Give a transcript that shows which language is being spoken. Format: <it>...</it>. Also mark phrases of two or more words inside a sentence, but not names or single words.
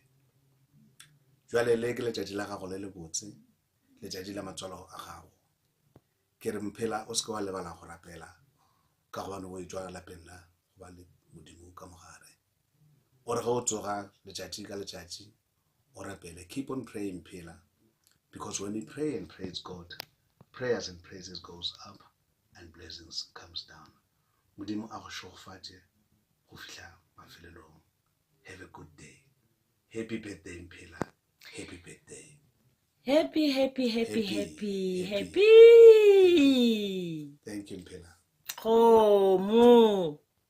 <nso>Jwale le ke letšatši la gago le le botse, letšatši la matswalo a gago. Ke re Mphela o se ke wa lebala go rapela ka gobane o etswa lapeng la go ba le Modimo ka mogare. O re ge o tsoga letšatši ka letšatši o rapele.</nso> <en>Keep on praying Mphela, because when we pray and praise God, prayers and praises goes up and blessings comes down.</en> <nso>Modimo a go šogofatše go fihla mafelelong.</nso> <en>Have a good day. Happy birthday Mphela. Happy birthday. Happy, happy, happy, happy, happy. Thank you Mphela. Oh, mo.</en>